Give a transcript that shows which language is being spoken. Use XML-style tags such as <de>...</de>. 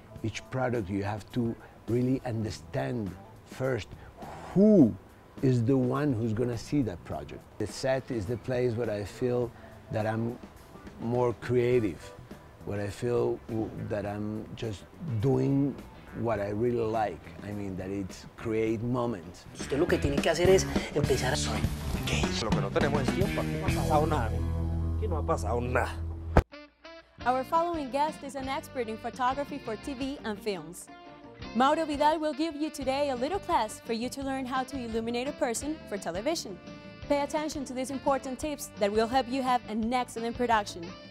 <en>Each product you have to really understand first who is the one who's going to see that project. The set is the place where I feel that I'm more creative, where I feel that I'm just doing what I really like. I mean, that it's create moments.</en> <es>Usted lo que tiene que hacer es empezar a... Soy gay. Lo que no tenemos es tiempo. Aquí no ha pasado nada. Aquí no ha pasado nada.</es> <en>Our following guest is an expert in photography for TV and films. Mauro Vidal will give you today a little class for you to learn how to illuminate a person for television. Pay attention to these important tips that will help you have an excellent production.</en>